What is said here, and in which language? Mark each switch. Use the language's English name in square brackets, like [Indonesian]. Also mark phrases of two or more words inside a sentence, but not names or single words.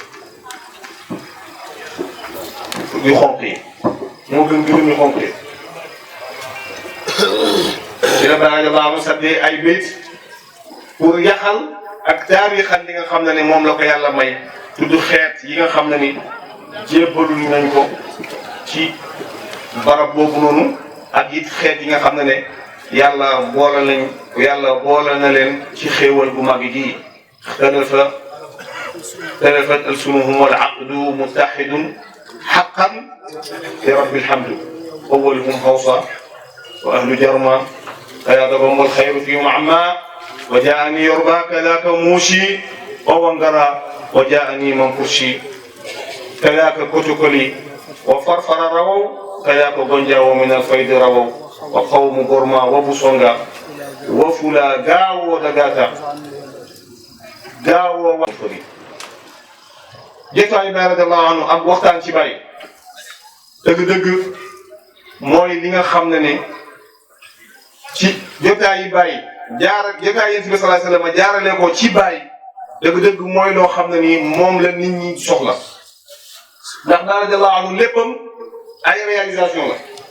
[Wolof] yu xonq yi moo gën gëlëm yu xonq yi ci la Baay [Arabic] رضي الله عنه [Wolof] saddee ay bayt pour yaxal ak taarixal li nga xam ne ni moom la ko yàlla may tudd xeet yi nga xam ne ni jébbaluñ nañ ko ci barab boobu noonu ak it xeet yi nga xam ne ne yàlla boole na leen ci xéewal bu mag gi [Arabic] تلفت ألسنهم والعقد متحد حقا لرب الحمد أولهم هوسا وأهل جرما قيدهم والخير فيهم عم وجاني يوربا كذاك موشي أو ونقرة وجاني منفوشي كذاك كوتوكولي وفرفرة رووا كذاك غونجاو من الفيض رووا وقوم غرما وبوسنغا وفلا غاو داغاتا [Wolof] gawo wa furi jotaay Baay [Arabic] رضي الله عنه [Wolof] ak waxtaan ci Baay dëgg-dëgg mooy li nga xam ne ne ci jotaay yi Baay jotaay Yonent bi [Arabic] صلى الله عليه وسلم [Wolof] jaarale ko ci Baay dëgg-dëgg mooy loo xam ne nii moom la nit ñi soxla ndax Baay [Arabic] رضي الله عنه [Wolof] léppam ay réalisation la